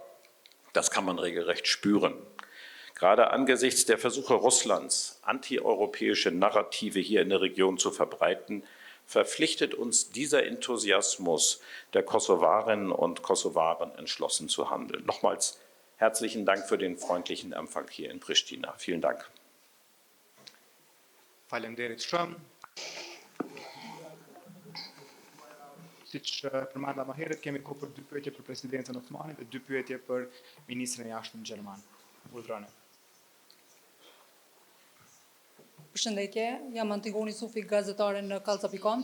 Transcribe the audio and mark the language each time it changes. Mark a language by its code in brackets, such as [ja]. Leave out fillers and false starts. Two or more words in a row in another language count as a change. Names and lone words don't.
[de] Das kann man regelrecht spüren. Gerade angesichts der Versuche Russlands, antieuropäische Narrative hier in der Region zu verbreiten, verpflichtet uns dieser Enthusiasmus der Kosovarinnen und Kosovaren, entschlossen zu handeln. Nochmals herzlichen Dank für den freundlichen Empfang hier in Pristina. Vielen Dank. [sq] Faleminderit shumë. Siç përmenda më herët, kemi kohë për 2 pyetje për presidentin Osmani dhe 2 pyetje për ministrin e jashtëm gjerman. Urdhrone. Përshëndetje, jam Antigoni Sufi, gazetare në Kallca.com.